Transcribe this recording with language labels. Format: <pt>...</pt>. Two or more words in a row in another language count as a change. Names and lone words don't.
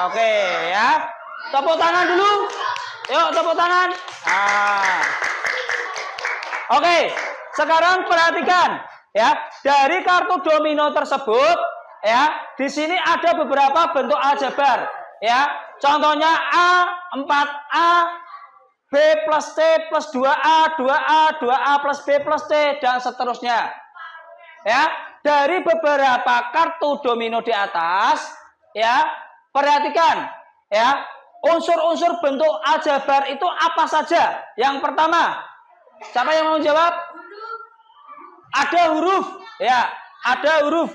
<id>Oke ya. Tepuk tangan dulu. Yuk tepuk tangan. Oke, sekarang perhatikan ya. Dari kartu domino tersebut ya, di sini ada beberapa bentuk aljabar ya. Contohnya A, 4A, B plus C plus 2A, 2A, 2A plus B plus C, dan seterusnya. Ya, dari beberapa kartu domino di atas, ya, perhatikan, ya, unsur-unsur bentuk aljabar itu apa saja? Yang pertama, siapa yang mau jawab? Ada huruf, ya, ada huruf.</id>